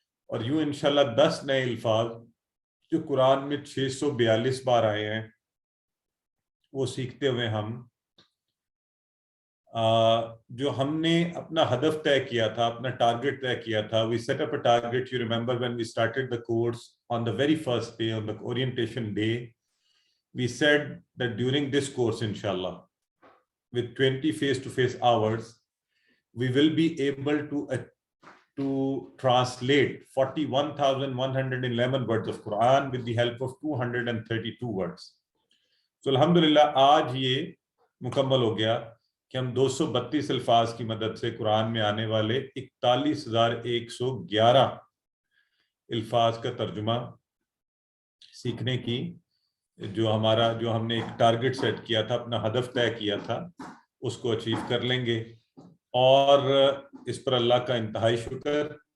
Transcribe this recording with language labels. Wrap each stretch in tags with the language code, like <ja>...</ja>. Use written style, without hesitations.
<ur>اور یوں انشاءاللہ 10 نئے الفاظ جو قرآن میں 642 بار آئے ہیں وہ سیکھتے ہوئے ہم جو ہم نے اپنا ہدف طے کیا تھا، اپنا ٹارگٹ طے کیا تھا.</ur> <en>We set up a target. You remember when we started the course on the very first day, on the orientation day, we said that during this course, inshallah, with 20 face-to-face hours, we will be able to translate 41,111 words of Quran with the help of 232 words.</en> <ur>So alhamdulillah آج یہ مکمل ہو گیا کہ ہم 232 الفاظ کی مدد سے قرآن میں آنے والے 41,111 الفاظ کا ترجمہ سیکھنے کی جو ہم نے ایک ٹارگٹ سیٹ کیا تھا، اپنا ہدف طے کیا تھا، اس کو اچیو کر لیں گے، اور اس پر اللہ کا انتہائی شکر۔</ur>